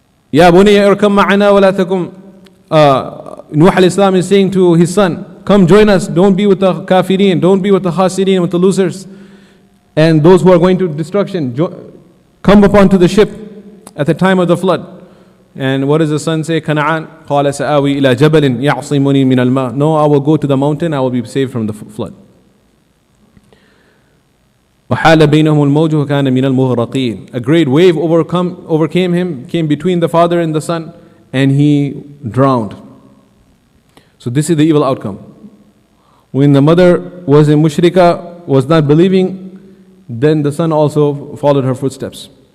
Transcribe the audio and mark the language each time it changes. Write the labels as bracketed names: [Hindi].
[Arabic] Ya bunayya irkam ma'ana wa la takum. [English] Nuh alayhi salam is saying to his son, come join us, don't be with the kafirin, don't be with the khasirin, with the losers, and those who are going to destruction. Come upon to the ship at the time of the flood. And what does the son say? [Arabic] Kana'an, قَالَ سَآوِي إِلَى جَبَلٍ يَعْصِمُنِي مِنَ الْمَاءِ. [English] No, I will go to the mountain, I will be saved from the flood. [Arabic] وَحَالَ بَيْنَهُمُ الْمَوْجُ وَكَانَ مِنَ الْمُغْرَقِينَ. [English] A great wave overcame him, came between the father and the son, and he drowned. So this is the evil outcome. When the mother was a mushrika, was not believing, then the son also followed her footsteps.